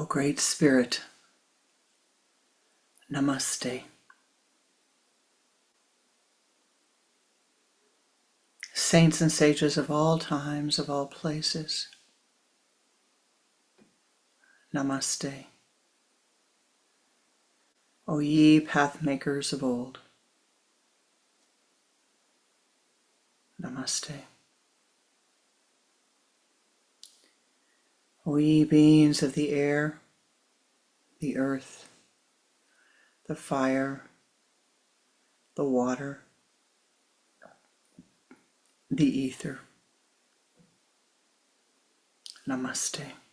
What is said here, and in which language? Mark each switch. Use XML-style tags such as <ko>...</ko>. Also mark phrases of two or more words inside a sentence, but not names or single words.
<en>Great Spirit, Namaste. Saints and sages of all times, of all places, Namaste. O ye pathmakers of old, Namaste. O ye beings of the air, the earth, the fire, the water, the ether, Namaste.</en>